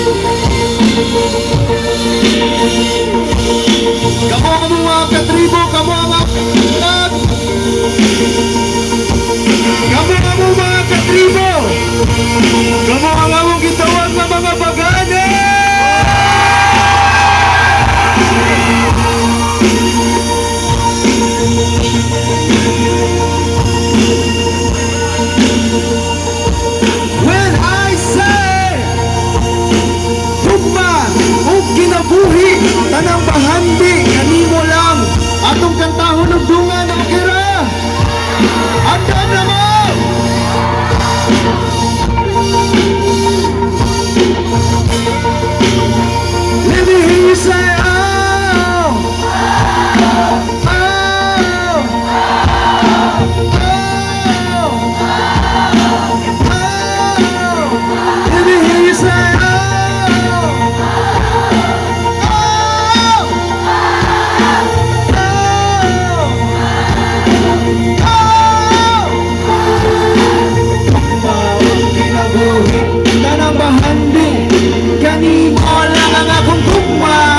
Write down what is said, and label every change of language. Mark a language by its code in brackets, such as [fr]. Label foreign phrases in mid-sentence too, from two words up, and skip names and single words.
[ceb] Kamo ang mga katribo, kamo ang mga kamo ang mga katribo, kamo ang among gitawag na mga pagani. [en] When I say [ceb] tugma o kinabuhi tanang bahandi kanimo lang atong kantahon og dunga na kira andam na mo. [en] Let me hear you say oh, oh, oh, let me hear you say oh, [ceb] tanang bahandi kanimo lang ang akong tugma